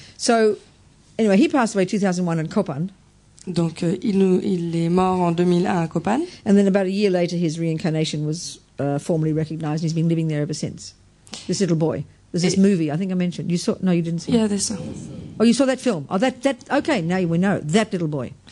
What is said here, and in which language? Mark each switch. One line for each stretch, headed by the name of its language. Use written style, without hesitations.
English: So, anyway, he passed away 2001 in Kopan,
French: Donc il est mort en 2001 à Kopan.
English: and then about a year later, his reincarnation was formally recognized. He's been living there ever since. This little boy. There's this movie I think I mentioned. You saw? No, you didn't see.
French: Il y
English: it.
French: a des ça.
English: Oh, you saw that film? Oh, that. Okay, now we know that little boy.